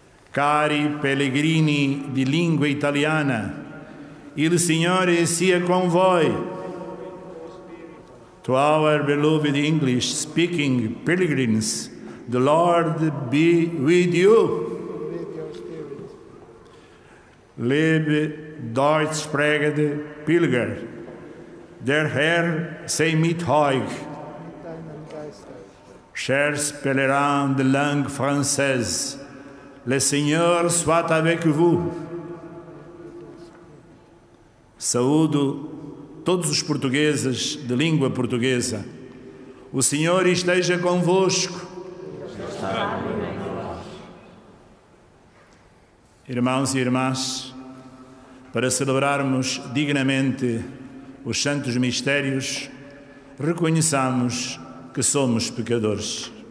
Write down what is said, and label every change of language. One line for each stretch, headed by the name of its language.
Italian: Cari pellegrini di lingua italiana, il Signore sia con voi.
English: To our beloved English-speaking pilgrims, the Lord be with you.
German: Liebe deutschsprechende Pilger, der Herr sei mit euch.
French: Chers pèlerins de langue française, le Seigneur soit avec vous.
Portuguese: Saúdo todos os portugueses de língua portuguesa. O Senhor esteja convosco. Irmãos e irmãs, para celebrarmos dignamente os santos mistérios, reconheçamos que somos pecadores.